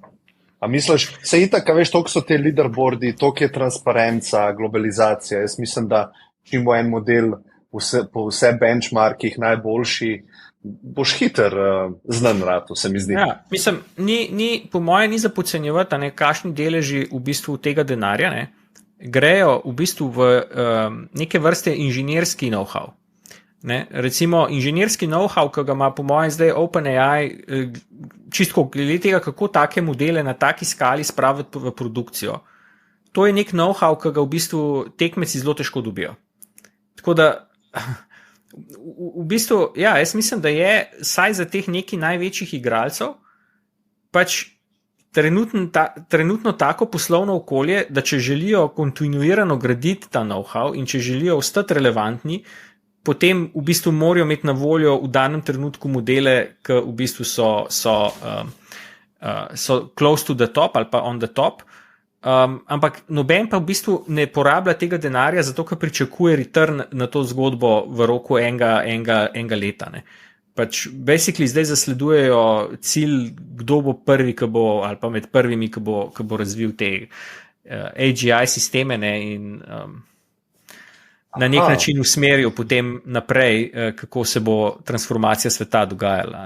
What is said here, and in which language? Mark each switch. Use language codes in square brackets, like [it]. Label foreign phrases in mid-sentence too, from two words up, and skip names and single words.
[sl] A misliš, se itak, veš, toliko so te leaderboardi, toliko je transparenca, globalizacija, jaz mislim, da čim bo en model po vse benchmarkih najboljši, boš hiter znan ratu, se mi zdi. Ja, mislim, po moje ni za podcenjevati, kakšni deleži v bistvu tega denarja, grejo v bistvu v neke vrste inženirski know-how. Recimo inženirski know-how, ki ga ima po mojem zdaj OpenAI, čisto glede tega, kako take modele na taki skali spraviti v produkcijo. To je nek know-how, ki ga v bistvu tekmeci zelo težko dobijo. Tako da v bistvu, ja, jaz mislim, da je saj za teh nekih največjih igralcev pač trenutno tako poslovno okolje, da če želijo kontinuirano graditi ta know-how in če želijo ostati relevantni, potem v bistvu morajo imeti na voljo v danem trenutku modele, ki v bistvu so [en] close to the top [sl] ali pa [en] on the top, [sl] ampak noben pa v bistvu ne porablja tega denarja, zato ker pričakuje return na to zgodbo v roku enega leta. Pač basically zdaj zasledujejo cilj, kdo bo prvi, ali pa med prvimi, ki bo razvil te AGI sisteme, in na nek način usmerijo potem naprej, kako se bo transformacija sveta dogajala.